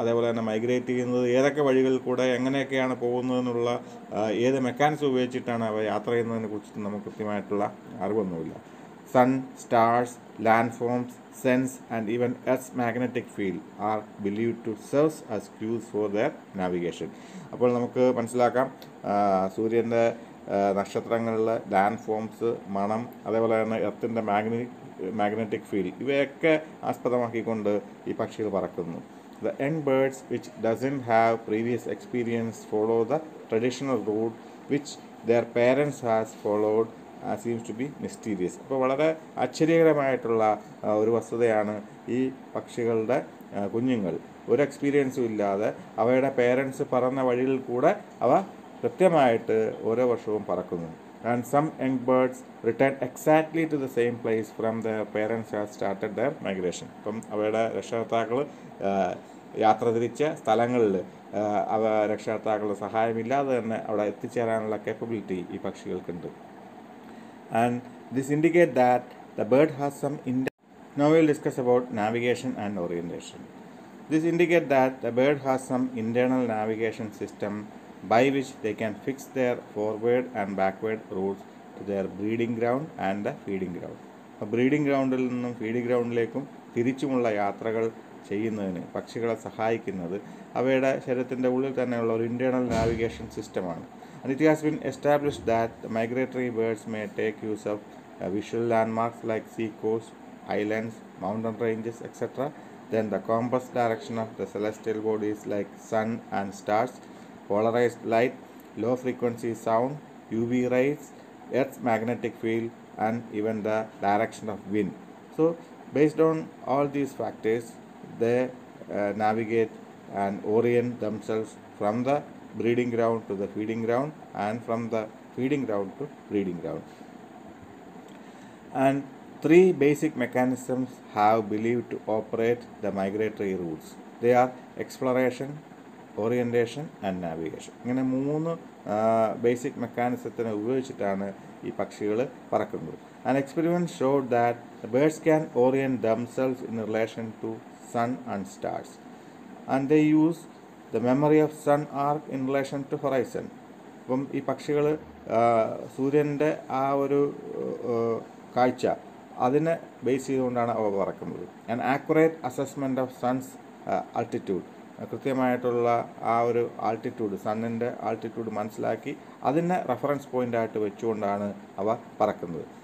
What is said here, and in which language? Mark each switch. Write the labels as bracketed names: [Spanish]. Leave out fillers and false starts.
[Malayalam] അതേപോലെ തന്നെ മൈഗ്രേറ്റ് ചെയ്യുന്നത് ഏതൊക്കെ വഴികളിൽ കൂടെ എങ്ങനെയൊക്കെയാണ് പോകുന്നതെന്നുള്ള ഏത് മെക്കാനിസം ഉപയോഗിച്ചിട്ടാണ് അവ യാത്ര ചെയ്യുന്നതിനെ കുറിച്ചിട്ട് നമുക്ക് കൃത്യമായിട്ടുള്ള അറിവൊന്നുമില്ല. [English] Sun, stars, landforms, sense and even Earth's magnetic field are believed to serve as cues for their navigation. [Malayalam] അപ്പോൾ നമുക്ക് മനസ്സിലാക്കാം സൂര്യൻ്റെ നക്ഷത്രങ്ങളിലെ ലാൻഡ് ഫോംസ്, മണം, അതേപോലെ തന്നെ എർത്തിൻ്റെ മാഗ്നറ്റിക് ഫീൽഡ് ഇവയൊക്കെ ആസ്പദമാക്കിക്കൊണ്ട് ഈ പക്ഷികൾ പറക്കുന്നു. [English] The young birds which doesn't have previous experience follow the traditional route which their parents has followed seems to be mysterious. [Malayalam] അപ്പോൾ വളരെ ആശ്ചര്യകരമായിട്ടുള്ള ഒരു വസ്തുതയാണ് ഈ പക്ഷികളുടെ കുഞ്ഞുങ്ങൾ ഒരു എക്സ്പീരിയൻസും ഇല്ലാതെ അവയുടെ പേരൻസ് പറന്ന വഴിയിൽ കൂടെ അവ കൃത്യമായിട്ട് ഓരോ വർഷവും പറക്കുന്നു. [English] And some young birds return exactly to the same place from their parents have started their migration. [Malayalam] അപ്പം അവയുടെ രക്ഷകർത്താക്കൾ യാത്ര തിരിച്ച സ്ഥലങ്ങളിൽ അവ രക്ഷകർത്താക്കളുടെ സഹായമില്ലാതെ തന്നെ അവിടെ എത്തിച്ചേരാനുള്ള കേപ്പബിലിറ്റി ഈ പക്ഷികൾക്കുണ്ട്. [English] And this indicate that the bird has some Now we will discuss about navigation and orientation. This indicate that the bird has some internal navigation system by which they can fix their forward and backward routes to their breeding ground and the feeding ground. [Malayalam] Breeding ഗ്രൗണ്ടിൽ നിന്നും feeding ഗ്രൗണ്ടിലേക്കും തിരിച്ചുമുള്ള യാത്രകൾ ചെയ്യുന്നതിന് പക്ഷികളെ സഹായിക്കുന്നത് അവയുടെ ശരീരത്തിൻ്റെ ഉള്ളിൽ തന്നെയുള്ള ഒരു ഇൻറ്റേർണൽ നാവിഗേഷൻ സിസ്റ്റമാണ്. [English] And it has been established that the migratory birds may take use of visual landmarks like sea coast, islands, mountain ranges, etc. Then the compass direction of the celestial bodies like sun and stars, polarized light, low frequency sound, UV rays, Earth's magnetic field, and even the direction of wind. So based on all these factors, they navigate and orient themselves from the breeding ground to the feeding ground and from the feeding ground to breeding ground. And three basic mechanisms have believed to operate the migratory routes. They are exploration, orientation and navigation. [Malayalam] ഇങ്ങനെ മൂന്ന് basic മെക്കാനിസത്തിനെ ഉപയോഗിച്ചിട്ടാണ് ഈ പക്ഷികൾ പറക്കുന്നത്. [English] An experiment showed that the birds can orient themselves in relation to sun and stars, and they use the memory of sun arc in relation to horizon. [Malayalam] അപ്പം ഈ പക്ഷികൾ സൂര്യൻ്റെ ആ ഒരു കാഴ്ച അതിനെ ബേസ് ചെയ്തുകൊണ്ടാണ് അവ പറക്കുന്നത്. [English] and accurate assessment of sun's altitude, [Malayalam] കൃത്യമായിട്ടുള്ള ആ ഒരു ആൾട്ടിറ്റ്യൂഡ്, സണ്ണിൻ്റെ ആൾട്ടിറ്റ്യൂഡ് മനസ്സിലാക്കി അതിനെ റെഫറൻസ് പോയിൻ്റായിട്ട് വെച്ചുകൊണ്ടാണ് അവ പറക്കുന്നത്.